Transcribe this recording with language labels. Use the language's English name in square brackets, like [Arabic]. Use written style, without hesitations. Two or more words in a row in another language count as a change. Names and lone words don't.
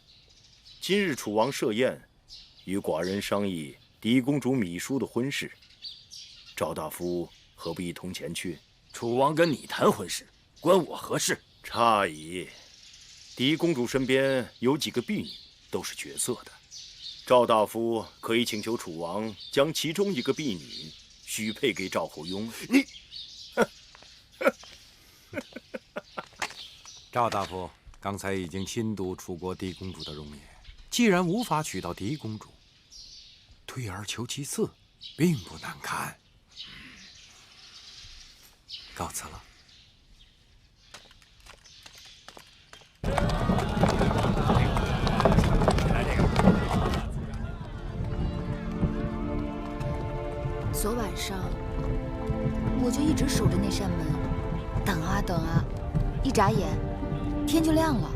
[Chinese] 今日楚王设宴，与寡人商议嫡公主芈姝的婚事。赵大夫何不一同前去？楚王跟你谈婚事，關我何事？差矣。嫡公主身邊有幾個婢女，都是绝色的。趙大夫可以請求楚王將其中一個婢女許配給趙侯雍。你，趙大夫剛才已經親睹楚國嫡公主的容顏，既然無法娶到嫡公主，退而求其次，並不難看。告辭了。昨晚上我就一直守着那扇门，等啊等啊，一眨眼天就亮了。